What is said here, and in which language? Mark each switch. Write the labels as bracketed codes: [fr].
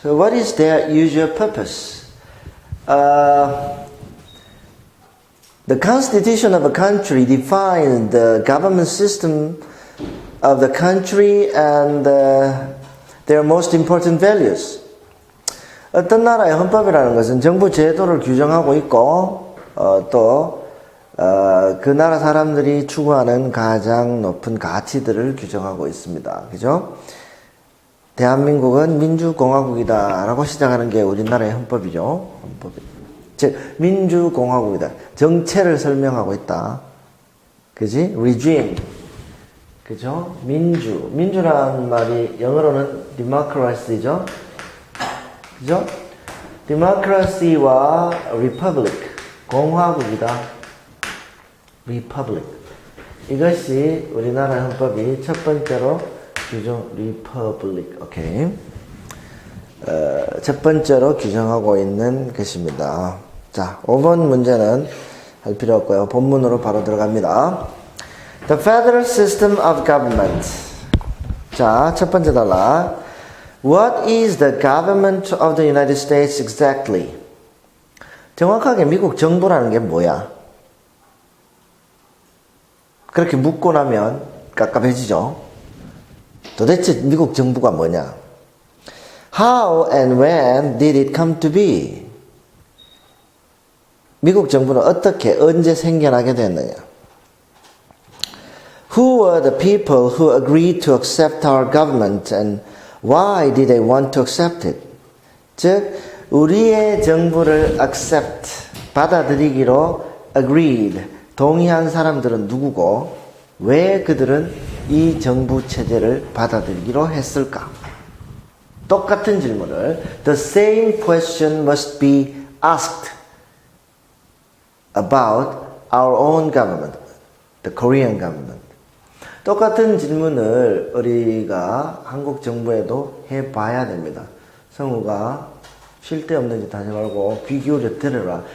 [en] What is their usual purpose? The constitution of a country defines the government system of the country and their most important values. [ko] 어떤 나라의 헌법이라는 것은 정부 제도를 규정하고 있고 또 그 나라 사람들이 추구하는 가장 높은 가치들을 규정하고 있습니다. 그죠? 대한민국은 민주공화국이다 라고 시작하는 게 우리나라의 헌법이죠. 즉 민주공화국이다. 정체를 설명하고 있다. 그지? regime. 그죠? 민주라는 말이 영어로는 democracy죠. 그죠? democracy와 republic, 공화국이다. [en] republic. [ko] 이것이 우리나라 헌법이 첫 번째로 규정, republic. 오케이. 첫 번째로 규정하고 있는 것입니다. 자, 5번 문제는 할 필요 없고요. 본문으로 바로 들어갑니다. [en] The federal system of government. [ko] 자, 첫 번째 단락. [en] What is the government of the United States exactly? [ko] 정확하게 미국 정부라는 게 뭐야? 그렇게 묻고 나면 깝깝해지죠? 도대체 미국 정부가 뭐냐? [en] How and when did it come to be? [ko] 미국 정부는 어떻게, 언제 생겨나게 됐느냐? [en] Who were the people who agreed to accept our government and why did they want to accept it? [ko] 즉, 우리의 정부를 accept, 받아들이기로 agreed, 동의한 사람들은 누구고 왜 그들은 이 정부 체제를 받아들이기로 했을까? 똑같은 질문을 [en] The same question must be asked about our own government, the Korean government. [ko] 똑같은 질문을 우리가 한국 정부에도 해봐야 됩니다. 성우가 쉴 데 없는 짓 하지 말고 귀 기울여 들으라.